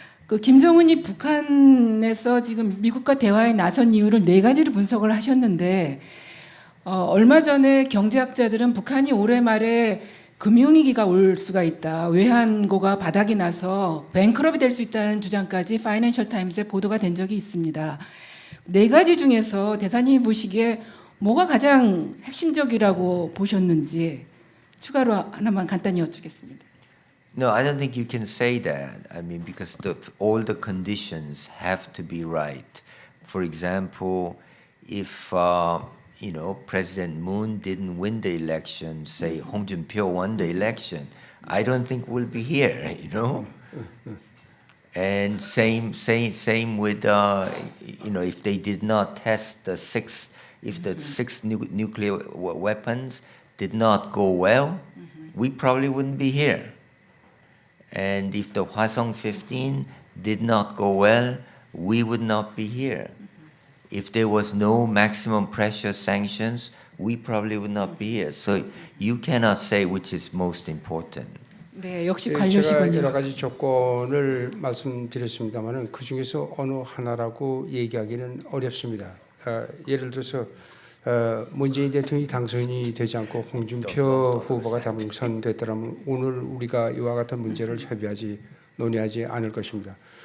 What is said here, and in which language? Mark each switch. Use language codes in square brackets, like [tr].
[ko] 그 김정은이 북한에서 지금 미국과 대화에 나선 이유를 네 가지로 분석을 하셨는데 얼마 전에 경제학자들은 북한이 올해 말에 금융위기가 올 수가 있다. 외환고가 바닥이 나서 뱅크럽이 될 수 있다는 주장까지 파이낸셜 타임스에 보도가 된 적이 있습니다. 네 가지 중에서 대사님이 보시기에 뭐가 가장 핵심적이라고 보셨는지 추가로 하나만 간단히 여쭙겠습니다. [en] No, I don't think you can say that. I mean, because all the conditions have to be right. For example, if President Moon didn't win the election, say Hong Jun-pyo won the election, I don't think we'll be here. And same with if they did not test the six nuclear weapons did not go well, we probably wouldn't be here. And if the Hwasong 15 did not go well, we would not be here. If there was no maximum pressure sanctions, we probably would not be here. So you cannot say which is most important. [ko] 네, 역시 제가 관료시군요. 여러 가지 조건을 말씀드렸습니다만은 그 중에서 어느 하나라고 얘기하기는 어렵습니다. 예를 들어서 문재인 대통령이 당선이 되지 않고 홍준표 후보가 당선됐더라면 오늘 우리가 이와 같은 문제를 논의하지 않을 것입니다.